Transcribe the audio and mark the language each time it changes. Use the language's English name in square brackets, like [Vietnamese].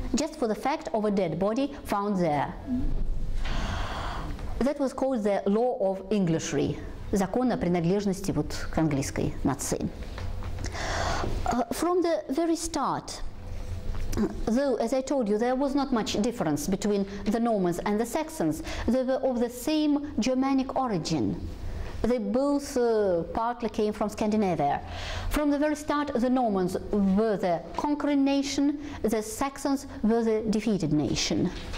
[English] Just for the fact of a dead body found there. That was called the law of Englishry. [Russian] Закон о принадлежности вот к английской нации. [English] From the very start, though, as I told you, there was not much difference between the Normans and the Saxons, they were of the same Germanic origin. They both partly came from Scandinavia. From the very start, the Normans were the conquering nation, the Saxons were the defeated nation.